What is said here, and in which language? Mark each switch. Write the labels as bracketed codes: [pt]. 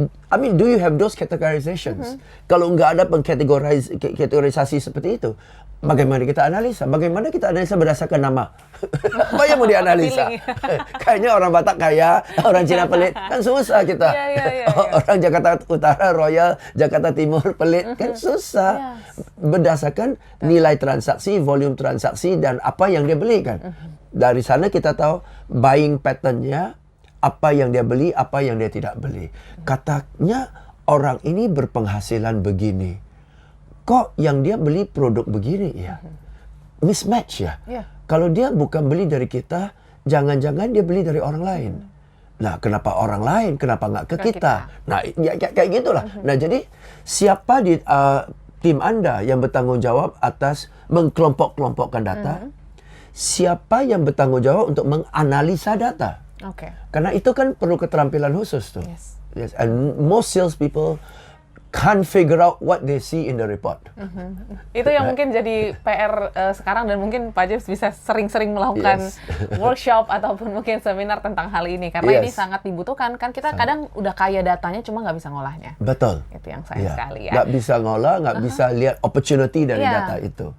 [en] I mean, do you have those categorizations? [id] Kalau nggak ada kategorisasi seperti itu, bagaimana kita analisa? Bagaimana kita analisa berdasarkan nama? Apa yang mau dianalisa? Kayaknya orang Batak kaya, orang Cina pelit, kan susah kita. Orang Jakarta Utara Royal, Jakarta Timur pelit, kan susah. Berdasarkan nilai transaksi, volume transaksi, dan apa yang dia beli kan. Dari sana kita tahu buying pattern-nya, apa yang dia beli, apa yang dia tidak beli. Katanya orang ini berpenghasilan begini, kok yang dia beli produk begini ya? Mismatch ya? Kalau dia bukan beli dari kita, jangan-jangan dia beli dari orang lain. Nah, kenapa orang lain? Kenapa nggak ke kita? Nah, ya, kayak gitulah. Nah, jadi siapa di tim Anda yang bertanggung jawab atas mengkelompok-kelompokkan data? Siapa yang bertanggung jawab untuk menganalisa data? Karena itu kan perlu keterampilan khusus tuh. [en] Yes. And most sales people can't figure out what they see in the report. [id] Itu yang mungkin jadi PR sekarang, dan mungkin Pak James bisa sering-sering melakukan workshop ataupun mungkin seminar tentang hal ini, karena ini sangat dibutuhkan. Kan kita kadang udah kaya datanya, cuma nggak bisa ngolahnya. Betul. Itu yang sayang sekali ya. Nggak bisa ngolah, nggak bisa lihat opportunity dari data itu.